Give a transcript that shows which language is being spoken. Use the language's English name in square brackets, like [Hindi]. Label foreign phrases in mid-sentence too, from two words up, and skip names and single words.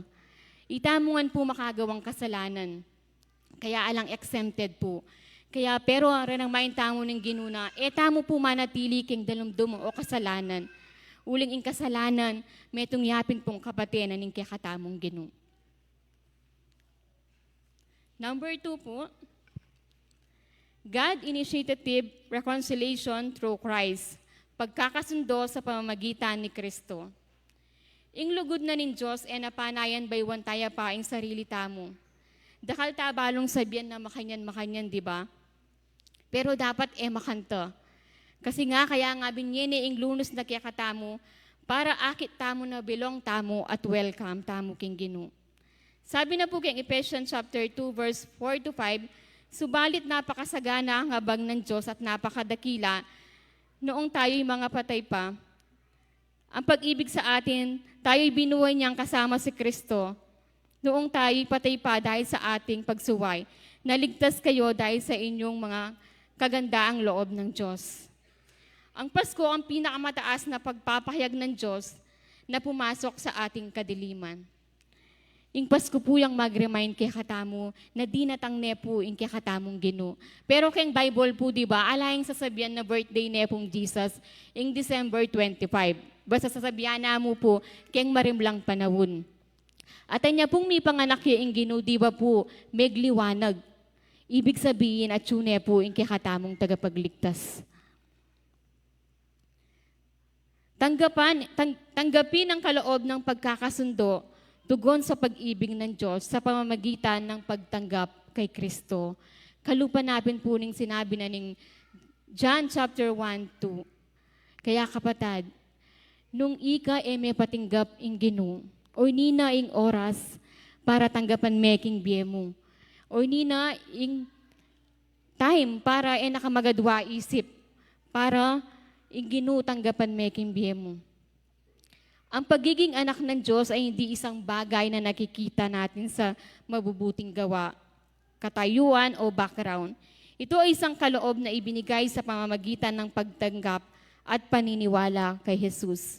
[Pampanga] Itamungan po makagawang kasalanan. Kaya alang exempted po. Kaya pero renang main tamo ng ginuna, etamo po manatili king dalumdum o kasalanan. Uling ing kasalanan, metong yapin pong kapatinan ning kakatamong ginu. [English] Number 2 po, God-initiated reconciliation through Christ, [Filipino] pagkakasundo sa pamamagitan ni Kristo. [Pampanga] Ing lugod na nin Diyos e napanayan baywan taya pa ing sarili tamo. Dakal tabalong sabihan na makanyan, [Filipino] di ba? [Pampanga] Pero dapat makanta. Kasi nga, kaya nga binyene ing lunos na kaya katamo, para akit tamo na belong tamo at welcome tamo king Ginu. [Filipino] Sabi na po king Ephesians chapter 2 verse 4 to 5, subalit napakasagana ang habag ng Diyos at napakadakila noong tayo'y mga patay pa. Ang pag-ibig sa atin, tayo'y binuhay niyang kasama si Kristo. Noong tayo'y patay pa dahil sa ating pagsuway, naligtas kayo dahil sa inyong mga kagandaang loob ng Diyos. Ang Pasko ang pinakamataas na pagpapahayag ng Diyos na pumasok sa ating kadiliman. [Pampanga] Ing Pasko po yung mag-remind kay katamo na di natangne po ing kay katamong Gino. Pero keng Bible po, [Filipino] di ba, [Pampanga] alayang sasabihan na birthday ne pong Jesus ing December 25. Basta sasabihan na mo po keng marimlang panahon. At niya pong may panganak yung Gino, [Filipino] di ba [Pampanga] po, megliwanag. [Filipino] Ibig sabihin [Pampanga] at tune po ing kay katamong tagapagligtas. [Filipino] Tanggapin ang kaloob ng pagkakasundo tugon sa pag-ibig ng Diyos sa pamamagitan ng pagtanggap kay Kristo. [Pampanga] Kalupanapin po ning sinabi na ning John chapter 1, 2. Kaya kapatid, nung ika may patinggap ing Gino, o nina ing oras para tanggapan meking biye mo, o nina ing time para nakamagadwa isip, para ing Gino tanggapan meking biye mo. [Filipino] Ang pagiging anak ng Diyos ay hindi isang bagay na nakikita natin sa mabubuting gawa, katayuan o background. Ito ay isang kaloob na ibinigay sa pamamagitan ng pagtanggap at paniniwala kay Jesus.